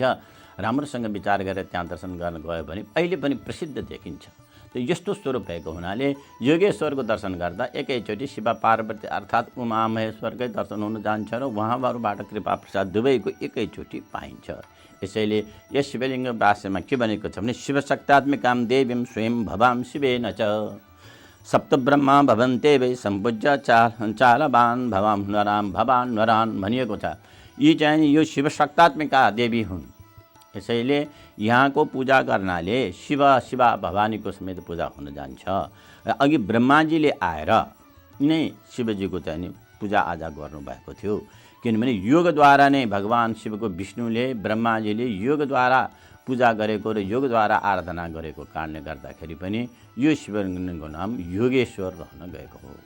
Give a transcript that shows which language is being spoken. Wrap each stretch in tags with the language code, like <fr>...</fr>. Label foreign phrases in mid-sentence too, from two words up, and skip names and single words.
<ne>राम्रोसँग विचार गरेर त्यहाँ दर्शन गर्न गयो भने अहिले पनि प्रसिद्ध देखिन्छ। त्यो यस्तो स्वरूप भएको हुनाले योगेश्वरको दर्शन गर्दा एकैचोटि शिव पार्वती अर्थात् उमा महेश्वरकै दर्शन हुन जान्छ र उहाँहरूबाट कृपा प्रसाद दुवैको एकैचोटि पाइन्छ। यसैले यस शिवलिङ्ग भाष्यमा के भनेको छ भने</ne> <sa>शिवशक्त्यात्मिकां देवीं स्वयं भवां शिवेन च सप्तब्रह्मा भवन्ते वै सम्पूज्य चालवान् भवां नराम भवान् नरान्</sa> <ne>भनिएको छ। यी चाहिँ यो शिवशक्तात्मिका देवी हुन्। यसैले यहाँको पूजा गर्नाले शिव शिवा भवानीको समेत पूजा हुन जान्छ। र अघि ब्रह्माजीले आएर नै शिवजीको चाहिँ नि पूजा आजा गर्नुभएको थियो, किनभने योगद्वारा नै भगवान शिवको विष्णुले ब्रह्माजीले योगद्वारा पूजा गरेको र योगद्वारा आराधना गरेको कारणले गर्दाखेरि पनि यो शिवलिङ्गको नाम योगेश्वर रहन गएको हो।</ne>